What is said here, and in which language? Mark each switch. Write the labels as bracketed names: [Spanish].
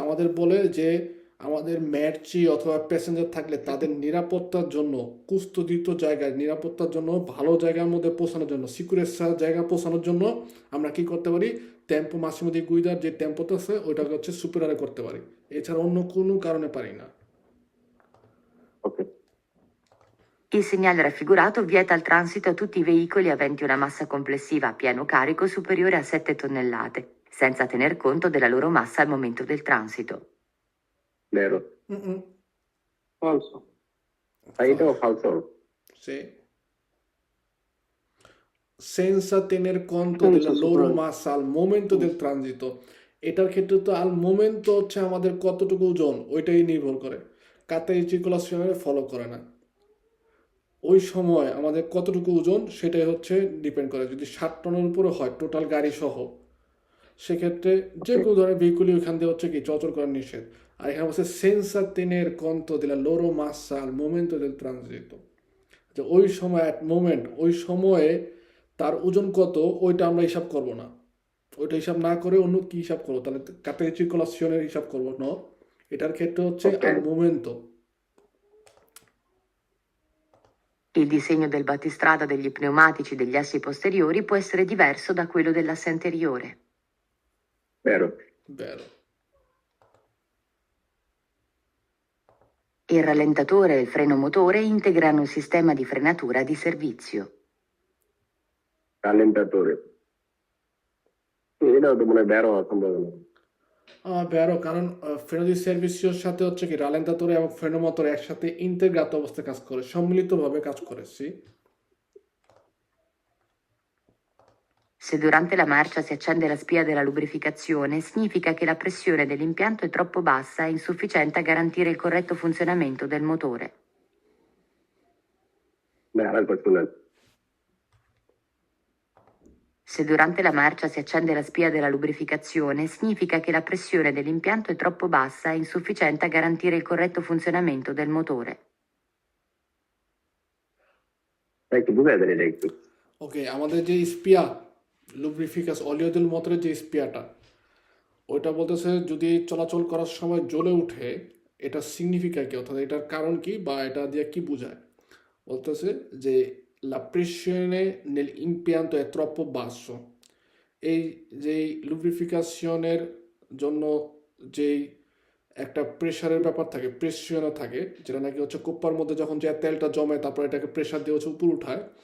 [Bangla] আমাদের বলে যে আমাদের ম্যাচি অথবা প্যাসেঞ্জার থাকলে তাদের নিরাপত্তার জন্য কুস্তদিত জায়গায় নিরাপত্তার জন্য ভালো জায়গার মধ্যে পৌঁছানোর জন্য সিকিউরের জায়গায় পৌঁছানোর জন্য আমরা কি করতে পারি [Italian] টেম্পো মাসিমো দি গুইদার [Bangla] যে টেম্পোটা আছে ওইটাকে হচ্ছে সুপ্রারে করতে পারি, এছাড়া অন্য কোনো কারণে পারি না। ওকে। [Italian] Il segnale raffigurato vieta il transito a tutti i veicoli aventi una massa complessiva a pieno carico superiore a 7 tonnellate, senza tener conto della loro massa al momento del transito. Vero. Mm-mm. Falso. [Bangla] ভাই এটাও ফালসো। [Italian] Sì. Senza tener conto Senza della loro sopra- massa al momento del transito, [Bangla] এটার ক্ষেত্রে তো আল moment হচ্ছে আমাদের কতটুকু ওজন ওইটাই নির্ভর করে, কাতাই সার্কুলেশনের ফলো করে না। ওই সময় আমাদের কতটুকু ওজন সেটাই হচ্ছে ডিপেন্ড করে। যদি 60 টনের উপরে হয় টোটাল গাড়ি সহ সেক্ষেত্রে যে কোনো ধরনের ভেহিকুলই ওইখান দিয়ে হচ্ছে কি চলাচল করা নিষেধ। আর এখানে বলছে [Italian] সেন্সা তেনের কন্ত দিলা লোরো মাসা আল মোমেন্টো দেল ট্রানজিটো, [Bangla] যে ওই সময় অ্যাট মোমেন্ট ওই সময়ে তার ওজন কত ওইটা আমরা হিসাব করব না, ওইটা হিসাব না করে অন্য কি হিসাব করবো তাহলে কাতে সার্কুলেশনের হিসাব করবো না, এটার ক্ষেত্রে হচ্ছে [English] Okay. [Italian] আল মোমেন্টো। Il disegno del battistrada degli pneumatici degli assi posteriori può essere diverso da quello dell'asse anteriore. Vero. Vero. Il rallentatore e il freno motore integrano il sistema di frenatura di servizio. Rallentatore. [Bangla] এটাও তো মনে হয় বেরো হওয়ার সম্ভাবনা। বেরো, কারণ ফ্রেনো দি সার্ভিসিওর সাথে হচ্ছে কি রালেন্তাতোরে এবং ফ্রেনো মোটর একসাথে ইন্টিগ্রাত অবস্থায় কাজ করে, সম্মিলিতভাবে কাজ করে। [Italian] Se durante la marcia si accende la spia della lubrificazione, significa che la pressione dell'impianto è troppo bassa e insufficiente a garantire il corretto funzionamento del motore. [Bangla] না আর personal. [Italian] Se durante la marcia si accende la spia della lubrificazione, significa che la pressione dell'impianto è troppo bassa e insufficiente a garantire il corretto funzionamento del motore. [Bangla] তাই একটু বুঝাই দেন এটা একটু। ওকে, আমাদের যে স্পিয়া লুব্রিফিকাস অলিওদেল মোটরের যে স্পিয়াটা ওইটা বলতেছে যদি চলাচল করার সময় জ্বলে উঠে এটা সিগনিফিকা কি, অর্থাৎ এটার কারণ কি বা এটা দিয়ে কি বোঝায়। বলতেছে যে [Italian] la pressione nell'impianto è troppo basso, [Bangla] এই যেই লুব্রিফিকেশনের জন্য যেই একটা প্রেশারের ব্যাপার থাকে, প্রেশারও থাকে, যেটা নাকি হচ্ছে কোপ্পার মধ্যে যখন যে তেলটা জমে তারপর এটাকে প্রেশার দিয়ে হচ্ছে উপর উঠায়,